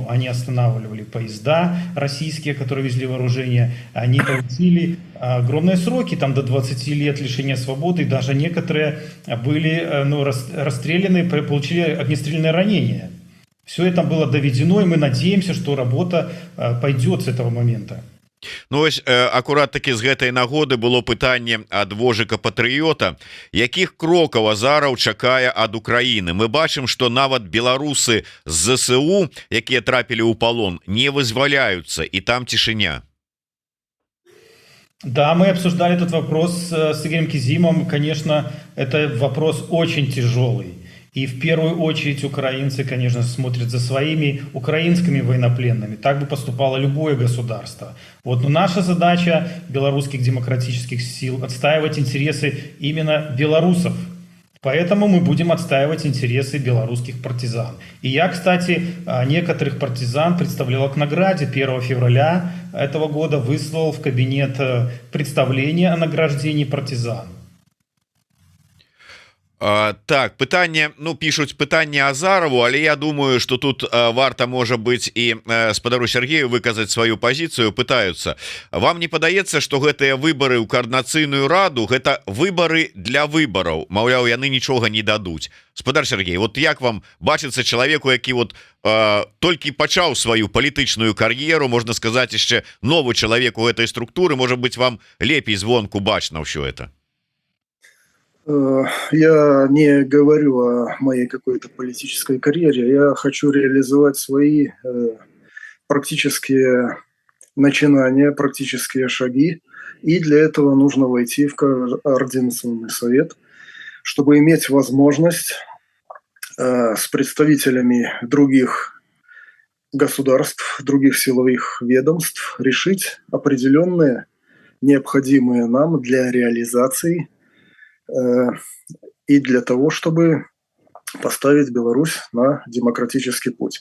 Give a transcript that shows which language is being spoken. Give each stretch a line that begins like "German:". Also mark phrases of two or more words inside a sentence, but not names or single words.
Russian: Они останавливали поезда российские, которые везли вооружение, они получили огромные сроки, там до 20 лет лишения свободы, и даже некоторые были расстреляны, получили огнестрельное ранение. Все это было доведено, и мы надеемся, что работа пойдет с этого момента.
Belarusian: Ну ось акурат таки з гэтай нагоды было пытанне ад вожыка патрыёта, якіх крокаў Азараў чакае ад Украіны. Мы бачым, што нават беларусы з ЗСУ, якія трапілі ў палон, не вызваляюцца, і там цішыня.
Russian: Да, мы обсуждали этот вопрос с Игорем Кизимом. Конечно, это вопрос очень тяжелый. И в первую очередь украинцы, конечно, смотрят за своими украинскими военнопленными. Так бы поступало любое государство. Вот, но наша задача белорусских демократических сил отстаивать интересы именно белорусов. Поэтому мы будем отстаивать интересы белорусских партизан. И я, кстати, некоторых партизан представлял к награде 1 февраля этого года, выслал в кабинет представление о награждении партизан.
Belarusian: Так, пытанне, ну, пишуць пытанне Азарову, але я думаю, что тут варта, можа быть, і спадару Сергею выказаць сваю пазіцыю. Пытаюцца, вам не падаецца, что гэтыя выборы ў координацыйную раду гэта выборы для выбораў, маўляў, яны нічога не дадуць. Спадар Сергей, вот як вам бачыцца чалавеку, які вот толькі пачаў сваю палітычную кар'еру, можна сказаць, яшчэ новы чалавек у гэтай структуры, можа быть, вам лепей звонку бачна ўсё это?
Russian: Я не говорю о моей какой-то политической карьере. Я хочу реализовать свои практические начинания, практические шаги. И для этого нужно войти в координационный совет, чтобы иметь возможность с представителями других государств, других силовых ведомств решить определенные необходимые нам для реализации и для того, чтобы поставить Беларусь на демократический путь.